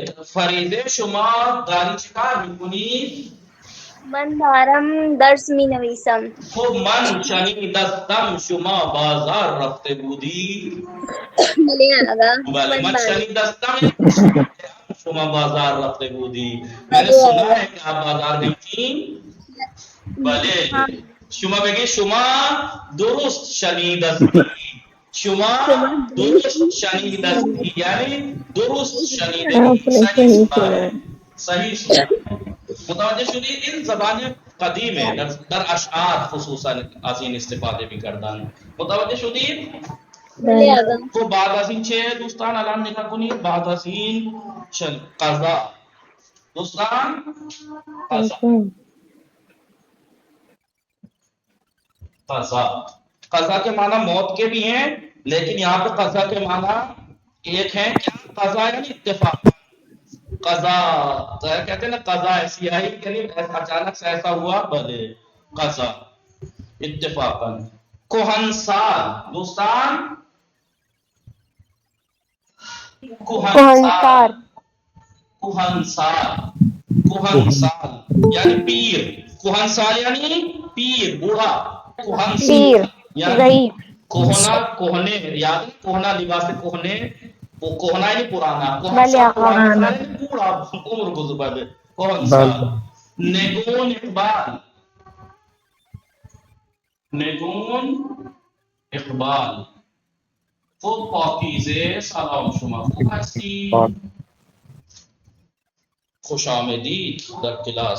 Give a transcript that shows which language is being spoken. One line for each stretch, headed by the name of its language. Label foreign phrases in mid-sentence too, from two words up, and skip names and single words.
Persian: فریضه شما داری چیکار میکنید؟ من دارم درس می نویسم. خب من شنیدستم شما بازار رفته بودی؟ بله آقا. بله من شنیدستم شما بازار رفته بودی.
Urdu: میں نے سنا ہے کہ آپ بازار گئی تھی.
Persian: بله. شما بگی شما درست شنیدستی. شما درست شنیدستی یعنی درست شنیدستی.
Urdu: صحیح سنا ہے، صحیح سنا ہے.
Persian: متوجہ شدید؟
Urdu: ان زبان قدیم ہے،
Persian: در اشعار خصوصاً از این استفاده می‌کردن. متوجه شدید؟ تو بعد از این چه دوستان الان نگاه کنید؟ بعد از این قضا.
Urdu: دوستان قضا قضا قضا کے معنی موت کے بھی ہیں، لیکن یہاں پہ قضا کے معنی ایک ہے. کیا قضا یعنی اتفاق. قضا کہتے ہیں نا، قضا ایسی آئی یعنی اچانک سے ایسا ہوا.
Persian: بلے قضا اتفاقا. کوہن سال دوستان کوہنسار
Urdu: کوہنسال یعنی پیر. کوہنسال یعنی پیر بوڑھا. کوہنسال پیر یعنی ضعیف کوہنا کوہنے یاد ہے کوہنا لباس کوہنے وہ کوہنا یعنی پرانا. بلے کوہنسال آقا پرانا یعنی بوڑھا عمر گزرا ہے.
Persian: کوہنسال. نگون اقبال. نگون اقبال خوب پاکیزه سلام شما خوب هستید خوش آمدید در کلاس.